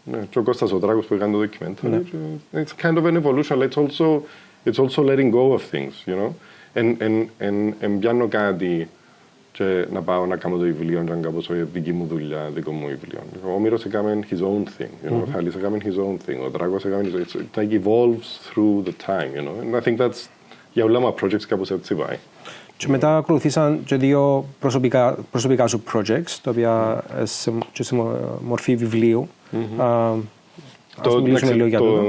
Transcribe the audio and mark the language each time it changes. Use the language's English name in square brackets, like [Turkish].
[Greek] Και ο Κώστας ο Τράκος που έκανε το documentary, [English] it's kind of an evolution, but it's also letting go of things, you know. [Greek] And πιάνω κάτι και να πάω να κάνω το βιβλίο και να κάνω δική μου δουλειά, δικό μου βιβλίο. Ο Όμηρος έκανε [English] his own thing, you know. [Greek] Ο Θαλής έκανε [English] his own thing, [Greek] ο Τράκος έκανε his own thing. [English] It like evolves through the time, you know. And I think that's, [Greek] για όλα μου projects κάπως έτσι πάει. Και μετά ακολουθήσαν και 2 προσωπικά σου projects, τα οποία σε μορφή βιβλίου. Ας μιλήσουμε λίγο για